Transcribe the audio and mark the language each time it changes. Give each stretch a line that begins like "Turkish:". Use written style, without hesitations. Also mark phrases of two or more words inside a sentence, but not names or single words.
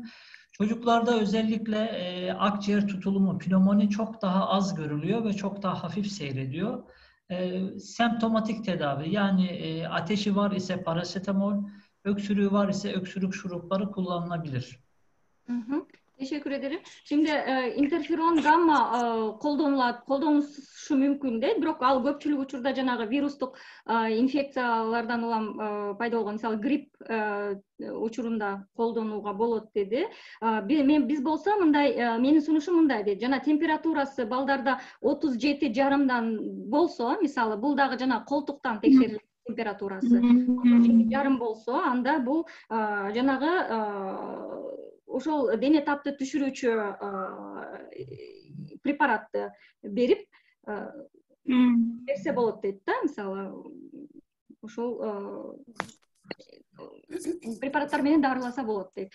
Turkish: Çocuklarda özellikle akciğer tutulumu, pnömoni çok daha az görülüyor ve çok daha hafif seyrediyor. Semptomatik tedavi, yani ateşi var ise parasetamol, öksürüğü var ise öksürük şurupları kullanılabilir. Teşekkür ederim. Şimdi interferon gamma koldanışı mümkün değil.
Kyrgyz: Бирок ал көпчүлүк учурда жанагы вирустук инфекциялардан улам пайда болгон, мисалы грипп учурунда колдонууга болот деди. Биз болсо мындай, менин сунушум мындай дейт. Жана температурасы балдарда 37,5 болсо, мисалы бул дагы жана колтуктан текшерилген температурасы 37,5 болсо, анда бул жанагы ошол дене тапты түшүрүүчү препаратты берип берсе болот дейт да, мисалы ошол препараттар менен дарыласа болот дейт.